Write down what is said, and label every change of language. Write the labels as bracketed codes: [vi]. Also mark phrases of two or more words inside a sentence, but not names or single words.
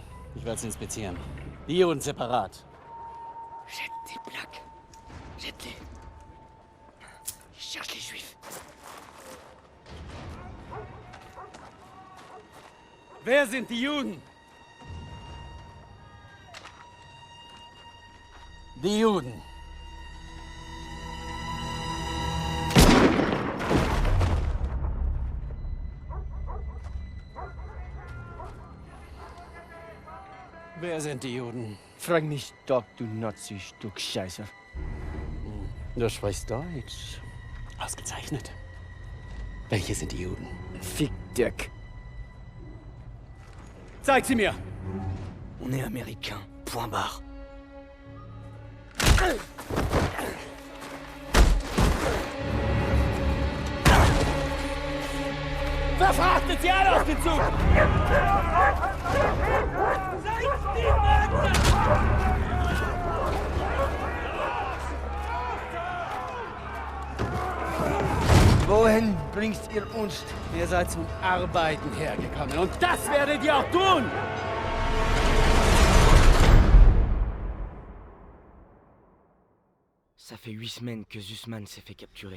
[de] Ich werde sie inspizieren. Die und separat. [fr] Jette tes plaques. Jette-les. Ils cherchent les juifs. [de] Wer sind die Juden? Die Juden. Wer sind die Juden? Frag mich doch, du Nazi-Stück Scheiße. Du sprichst Deutsch. Ausgezeichnet. Welche sind die Juden? Fick Dirk. Zeig sie mir! [fr] On est américain. Point barre. [de] Verfrachtet sie alle auf den Zug! Wohin bringt ihr uns? Ihr seid zum Arbeiten hergekommen und das werdet ihr auch tun! [fr] Ça fait 8 semaines que Zussman s'est fait capturer.